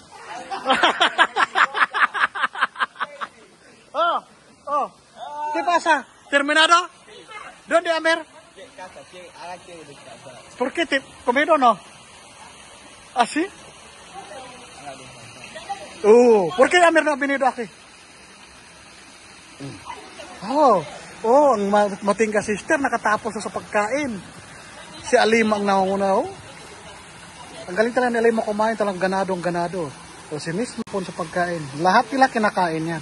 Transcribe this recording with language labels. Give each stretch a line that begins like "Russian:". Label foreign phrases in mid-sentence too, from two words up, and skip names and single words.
Spanish: ¿Qué pasa? ¿Terminado? ¿Dónde, Amer? ¿Por qué te comieron o no? ¿Ah, sí? ¿Por qué Amer no ha venido aquí?
Filipino: Ang mating ka sister, nakatapos na sa pagkain. Si Alima ang nauna, Ang galing talaga ni Alima kumain, talagang ganado. O si Miss po sa pagkain. Lahat nila kinakain yan.